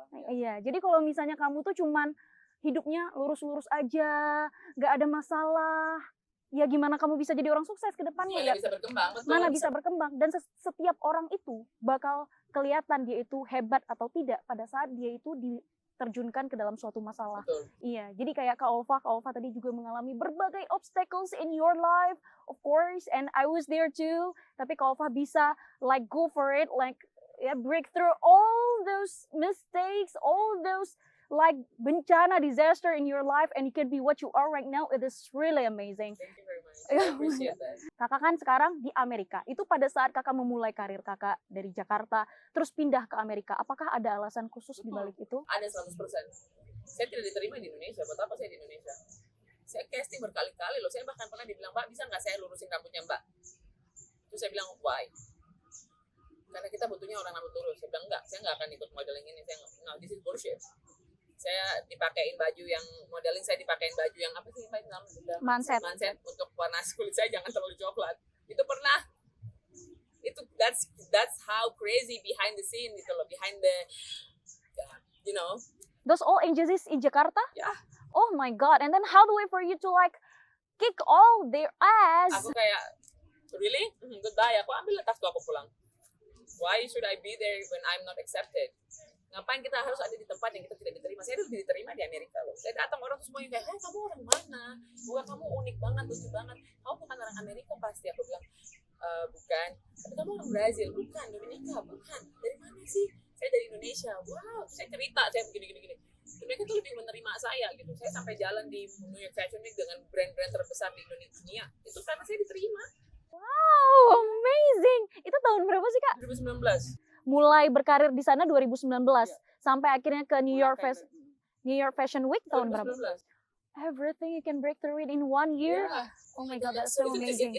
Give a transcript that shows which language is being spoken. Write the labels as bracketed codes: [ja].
[id] Iya, jadi kalau misalnya kamu tuh cuman hidupnya lurus-lurus aja, nggak ada masalah, ya gimana kamu bisa jadi orang sukses ke depannya ya? Bisa berkembang, betul. Mana bisa berkembang, dan setiap orang itu bakal kelihatan dia itu hebat atau tidak pada saat dia itu diterjunkan ke dalam suatu masalah. Betul. Iya, jadi kayak [en] Kak Olva [id] tadi juga mengalami berbagai [en] obstacles in your life, of course, and I was there too. [id] Tapi Kak Olva bisa [en] like go for it, like break through all those mistakes, all those like [id] bencana, [en] disaster in your life, and you can be what you are right now. It is really amazing. Thank you very much. I appreciate that. [id] Kakak kan sekarang di Amerika. Itu pada saat kakak memulai karir kakak dari Jakarta, terus pindah ke Amerika. Apakah ada alasan khusus di balik itu? Ada 100%. Saya tidak diterima di Indonesia. Buat apa saya di Indonesia? Saya casting berkali-kali loh. Saya bahkan pernah dibilang, "Mbak, bisa nggak saya lurusin rambutnya Mbak?" Terus saya bilang, [en] "Why?" [id] Karena kita butuhnya orang rambut lurus. Saya bilang, "Enggak, saya nggak akan ikut modeling ini. Saya nggak, [en] this is bullshit." [id] Saya dipakein baju yang modeling, saya dipakein baju yang apa sih namanya? Manset. Untuk warna kulit saya jangan terlalu coklat. Itu pernah. Itu [en] that's how crazy behind the scene [id] gitu loh, [en] behind the you know. Those all agencies in Jakarta? Yeah. Oh my god. And then how the way for you to like kick all their ass? [id] Aku kayak [en] really? Goodbye. [id] Aku ambil tasku, aku pulang. [en] Why should I be there when I'm not accepted? [id] Ngapain kita harus ada di tempat yang kita tidak diterima? Saya lebih diterima di Amerika loh. Saya datang, orang tuh semuanya kayak, "Hey, kamu orang mana? Bukan, kamu unik banget, lucu banget. Kamu bukan orang Amerika pasti." Aku bilang, "Bukan." "Tapi kamu orang Brazil." "Bukan." "Dominika." "Bukan." "Dari mana sih?" "Saya dari Indonesia." "Wow." Saya cerita, saya begini. Mereka tuh lebih menerima saya gitu. Saya sampai jalan di New York Fashion Week dengan brand-brand terbesar di Indonesia. Itu karena saya diterima. [en] Wow, amazing. [id] Itu tahun berapa sih, Kak? 2019. Mulai berkarir di sana 2019 sampai akhirnya ke New York Fashion Week tahun berapa? 2019. [en] Everything you can break through it in 1 year. Yeah. Oh my god, that's so amazing.